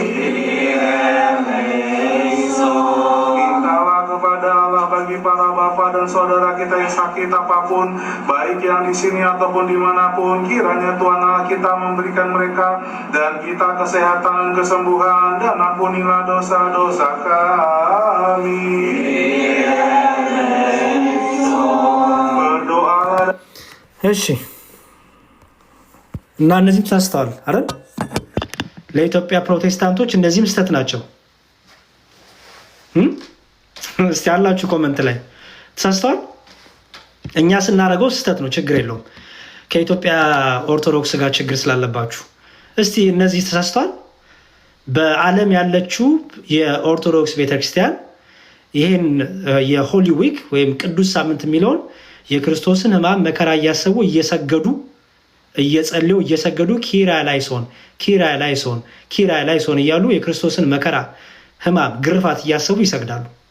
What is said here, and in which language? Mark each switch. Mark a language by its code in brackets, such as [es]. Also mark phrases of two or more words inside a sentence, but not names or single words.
[id] Mintalah kepada Allah bagi para bapa dan saudara kita yang sakit apapun, baik yang di sini ataupun dimanapun, kiranya Tuhan Allah kita memberikan mereka dan kita kesehatan dan kesembuhan, dan ampunilah dosa-dosa kami. Berdoa. [am] እሺ፣ እና እነዚህም ተሳስተዋል አይደል? ለኢትዮጵያ ፕሮቴስታንቶች እነዚህም ስህተት ናቸው። እስቲ ያላችሁ ኮመንት ላይ ተሳስተዋል። እኛ ስናደርገው ስህተት ነው፣ ችግር የለውም። ከኢትዮጵያ ኦርቶዶክስ ጋር ችግር ስላለባችሁ እስቲ እነዚህ ተሳስተዋል። በዓለም ያለችው የኦርቶዶክስ ቤተክርስቲያን ይህን [en] holy week [am] ወይም ቅዱስ ሳምንት የሚለውን የክርስቶስን ሕማም መከራ እያሰቡ እየሰገዱ እየጸለዩ እየሰገዱ [el] Κύριε ἐλέησον [am] እያሉ የክርስቶስን መከራ ሕማም ግርፋት እያሰቡ ይሰግዳሉ።